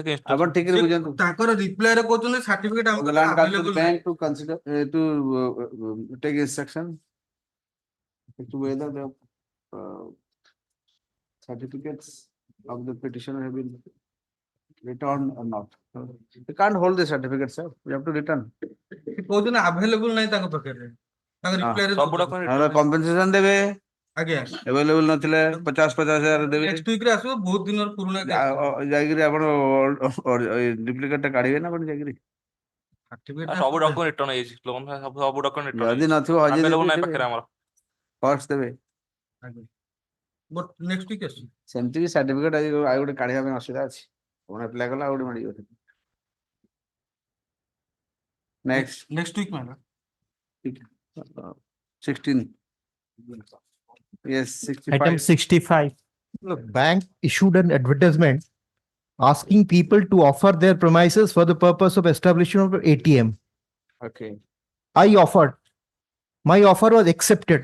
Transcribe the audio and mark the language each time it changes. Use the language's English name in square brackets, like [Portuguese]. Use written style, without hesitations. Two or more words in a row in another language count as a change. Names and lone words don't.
[Odia] ଆପଣ ଠିକରେ ବୁଝନ୍ତୁ ତାଙ୍କର ରିପ୍ଲାଏ ରେ କହୁଛନ୍ତି ସାର୍ଟିଫିକେଟ [English] the land council bank to consider to take instruction to whether the certificates of the petitioner have been returned or not. You can't hold the certificate, sir. You have to return. [Odia] କହୁଛନ୍ତି ଆଭେଲେବୁଲ ନାହିଁ ତାଙ୍କ ପାଖରେ ତାଙ୍କ ରିପ୍ଲାଏ ରେ compensation ଦେବେ ଆଜ୍ଞା available ନଥିଲେ 50,000 ଦେବେ [English] next week [Odia] ରେ ଆସିବ ବହୁତ ଦିନର ପୁରୁଣା ଯାଇକିରି ଆପଣ ଡୁପ୍ଲିକେଟ ଟା କାଢିବେ ନା କଣ ଯାଇକିରି ସବୁ [English] document return [Odia] ହେଇଯାଇଛି ଲୋନ ସବୁ [English] document return [Odia] ଯଦି ନଥିବ ହଜି available ନାହିଁ ପାଖରେ ଆମର ଫର୍ସ ଦେବେ [English] next week [Odia] ଆସିବ ସେମିତି ବି ସାର୍ଟିଫିକେଟ ଆଉ ଗୋଟେ କାଢିବା ପାଇଁ ଅସୁବିଧା ଅଛି ଆପଣ ଆପ୍ଲାଏ କଲା ଆଉ ଗୋଟେ ମିଳିବ [English] next week [Odia] ମାନେ [English] 16 yes 65 Item 65. Look, bank issued an advertisement asking people to offer their premises for the purpose of establishment of ATM. okay I offered. My offer was accepted.